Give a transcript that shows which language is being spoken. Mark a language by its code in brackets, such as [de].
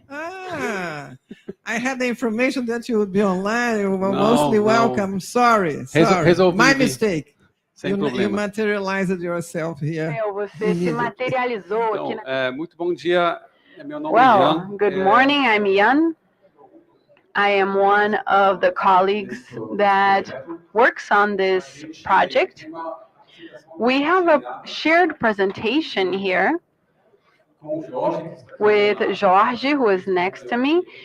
[en] Ah, I had the information that you would be online. You were mostly welcome. Sorry. My mistake. You materialized yourself here. [pt] Você se materializou aqui na... Muito bom dia. Meu nome é Ian. [en] Good morning. I'm Ian. I am one of the colleagues that works on this project. We have a shared presentation here with Jorge, who is next to me.